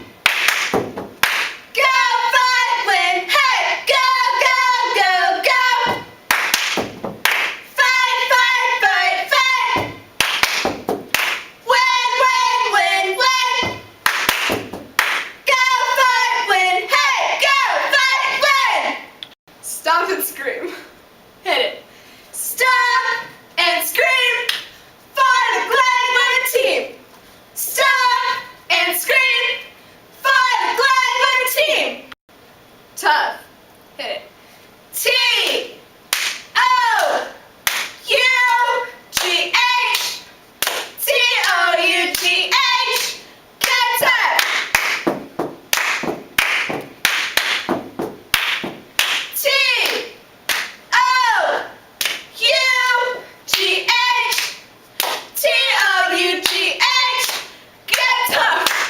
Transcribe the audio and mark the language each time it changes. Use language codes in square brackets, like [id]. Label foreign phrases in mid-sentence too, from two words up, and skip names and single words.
[en] Go, fight, win. Hey, go, go, go, go. Fight, fight, fight, fight. Win, win, win, win. Go, fight, win. Hey, go, fight, win. Stomp and scream. Hit it. Stomp and scream for the Glenwood team. Stomp and scream for the Glenwood team. Tough. Hit it. T-O-U-G-H. T-O-U-G-H. Get tough. T-O-U-G-H. T-O-U-G-H. Get tough.